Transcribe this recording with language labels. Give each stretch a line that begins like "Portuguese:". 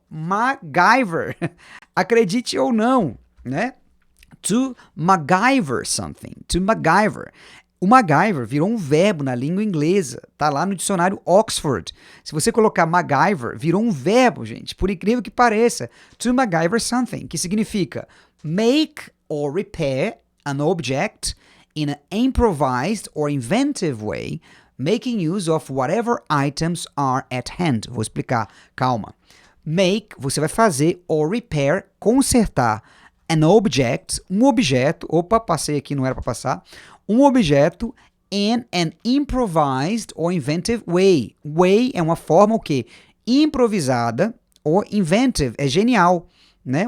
Portuguese: MacGyver. Acredite ou não, né?
English: To MacGyver something. To MacGyver.
Portuguese: O MacGyver virou um verbo na língua inglesa, tá lá no dicionário Oxford. Se você colocar MacGyver, virou um verbo, gente, por incrível que pareça.
English: To MacGyver something,
Portuguese: que significa
English: make or repair an object in an improvised or inventive way, making use of whatever items are at hand.
Portuguese: Vou explicar, calma.
English: Make,
Portuguese: você vai fazer,
English: or repair,
Portuguese: consertar,
English: an object,
Portuguese: um objeto, opa, passei aqui, não era para passar, um objeto
English: in an improvised or inventive way.
Portuguese: Way é uma forma o quê? Improvisada ou inventive, é genial, né?